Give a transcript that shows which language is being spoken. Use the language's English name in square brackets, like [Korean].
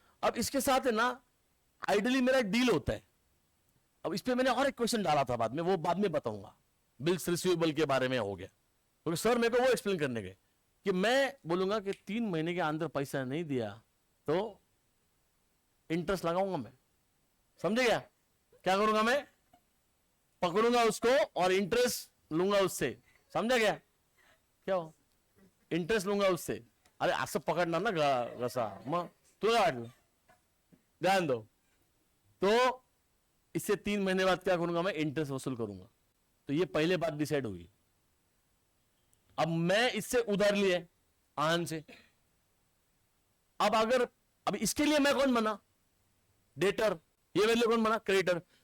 [Hindi] अब इसके साथ है ना आइडियली मेरा डील होता है. अब इस पे मैंने और एक क्वेश्चन डाला था बाद में, वो बाद में बताऊंगा, बिल्स रिसीवेबल के बारे में हो गया, क्योंकि सर मेरे को वो एक्सप्लेन करने गए कि मैं बोलूंगा कि 3 महीने के अंदर पैसा नहीं दिया तो इंटरेस्ट लगाऊंगा मैं. समझे क्या करूंगा मैं, पकड़ूंगा उसको और इंटरेस्ट लूंगा उससे. समझा क्या हो, इंटरेस्ट लूंगा उससे. [Marathi] अरे असं पकडणार ना घसा, मग तुला काय वाटलं, [Hindi] ध्यान दो. तो इससे 3 महीने बाद क्या करूंगा मैं, इंटरेस्ट वसूल करूंगा. तो ये पहले बात डिसाइड हुई. अब मैं इससे उधार लिए आन से, अब इसके लिए मैं कौन बना, डेटर, ये मेरे लिए कौन बना, क्रेडिटर.